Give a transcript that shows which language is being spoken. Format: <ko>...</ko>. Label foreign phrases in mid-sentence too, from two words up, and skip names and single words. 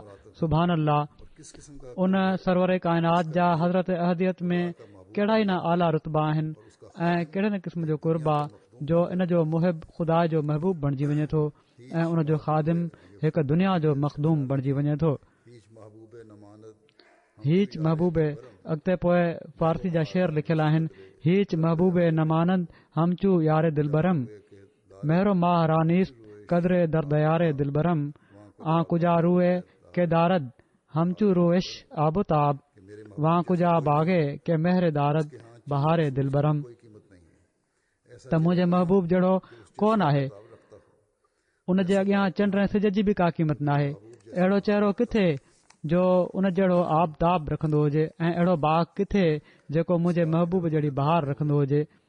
<ar>سبحان الله,</ar> <sd>उन सरवर काइनात जा हज़रत अहदियत में कहिड़ा ई न आला रुतबा आहिनि ऐं कहिड़े न क़िस्म जो कुर्बा जो इन जो मुहिब ख़ुदा जो महबूब बणिजी वञे थो ऐं उन जो ख़ादिम हिकु दुनिया जो मखदूम बणिजी वञे थो। हीच महबूब अॻिते पोइ फारसी जा शेर लिखियल आहिनि।</sd> <fa>هیچ محبوب نمانند همچو یار دلبرم مهر و ماه را نیست قدری در دیار دلبرم آن کجا روئی که دارد همچو رویش آب و تاب وان کجا باغی که مهر دارد بهار دلبرم.</fa> <sd>त मुंहिंजे महबूब जहिड़ो कोन आहे, उन जे अॻियां चंड ऐं सिज जी बि का क़ीमत न आहे। अहिड़ो चहिरो किथे जो उन जहिड़ो आबताब रखंदो हुजे ऐं अहिड़ो बाग किथे जेको मुंहिंजे महबूब जहिड़ी बहार रखंदो हुजे।</sd>